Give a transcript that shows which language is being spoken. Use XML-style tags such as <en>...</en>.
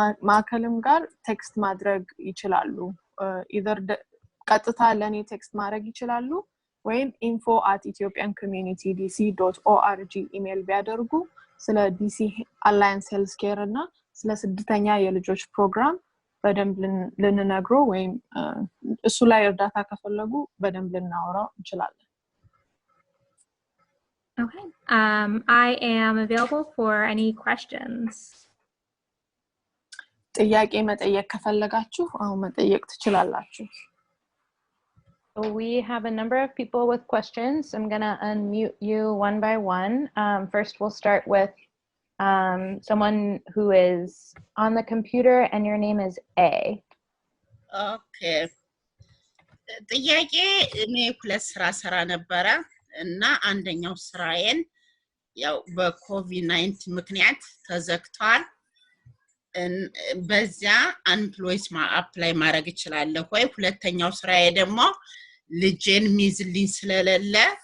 <am>ማዕከልም ጋር ቴክስት ማድረግ ይችላሉ either ቀጥታ ለኔ ቴክስት ማድረግ ይችላሉ ወይም info@ethiopiancommunitydc.org ኢሜል ቢያደርጉ ስለ ዲሲ አላያንስ ሄልዝ ኬር እና ስለ ስደተኛ የልጆች ፕሮግራም በደንብ ልንነግረው ወይም እሱ ላይ እርዳታ ከፈለጉ በደንብ ልናወራው እንችላለን</am> <en>Okay. I am available for any questions.</en> <am>ጥያቄ መጠየቅ ከፈለጋችሁ አሁን መጠየቅ ትችላላችሁ</am> <en>We have a number of people with questions. I'm going to unmute you one by one. First, we'll start with someone who is on the computer and your name is A. Okay.</en> <am>ጥያቄ እኔ ሁለት ስራ ነበረ እና አንደኛው ስራዬን ያው በኮቪድ-19 ምክንያት ተዘግቷል በዚያ አንፕሎይስ አፕላይ ማድረግ ይችላልው ወይ ሁለተኛው ስራዬ ደግሞ ልጄን ሚዝልኝ ስለሌለ</am>